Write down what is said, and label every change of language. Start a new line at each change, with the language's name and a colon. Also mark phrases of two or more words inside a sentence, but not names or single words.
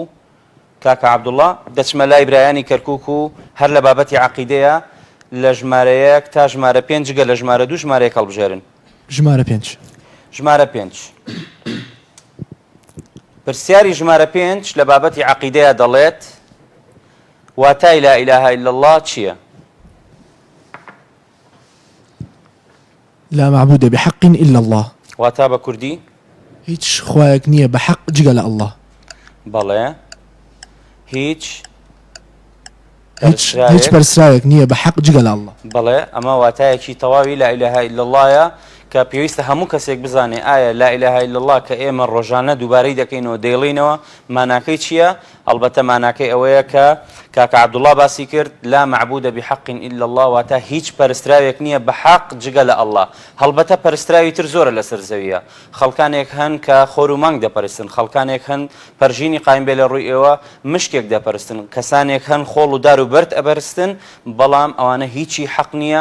Central Kurdish: کاکە عەبدوڵڵا، دەچمە لای برایانی کەرکووک و هەر لە بابەتی عەقیدەیە لە ژمارە 1 تا ژمارە 5 گە لە ژمارە 2 ژمارەیەک هەڵبژێرن. ژمارە 5. پرسیاری ژمارە 5 لە بابەتی عەقیدەیە دەڵێت واتای
Arabic: لا ئیلاهە ئیلا الله
Central Kurdish: چییە؟
Arabic: لا معبود بحق إلا الله.
Central Kurdish: واتا بە کوردی هیچ خوایەک نییە بە حەق جگە لە الله. بەڵێ، هیچ پەرستراوێک نییە بە حەق جگە لە الله. بەڵێ، ئەمە واتایەکی تەواوی
Arabic: لا ئیلاهە ئیلا اللهە
Central Kurdish: کە پێویستە هەموو کەسێک بزانێ ئایا
Arabic: لا ئیلاهە ئیلا الله
Central Kurdish: کە ئێمە ڕۆژانە دووبارەی دەکەینەوە دەیڵینەوە ماناکەی چییە؟ هەڵبەتە ماناکەی ئەوەیە کە کاکە عەبدوڵڵا باسی کرد،
Arabic: لا معبود بحق إلا الله،
Central Kurdish: واتە هیچ پەرستراوێک نییە بە حەق جگە لە الله. هەڵبەتە پەرستراوی تر زۆرە لەسەر زەویە، خەڵکانێک هەن کە خۆر و مانگ دەپەرستن، خەڵکانێک هەن پەرژینی قایم بێ لە ڕووی ئێوە مشکێک دەپەرستن، کەسانێک هەن خۆڵ و دار و بەرد ئەبەرستن، بەڵام ئەوانە هیچی حەق نییە.